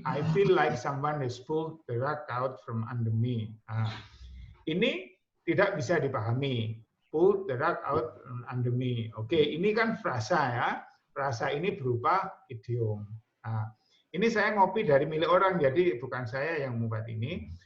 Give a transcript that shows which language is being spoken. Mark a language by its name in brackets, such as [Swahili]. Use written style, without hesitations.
[English] I feel like someone has pulled the rug out from under me. [Indonesian] Ini tidak bisa dipahami. [English] Pull the rug out from under me. [Indonesian] Oke, ini kan frasa ya. Frasa ini berupa idiom. Nah, ini saya ngopi dari milik orang, jadi bukan saya yang membuat ini.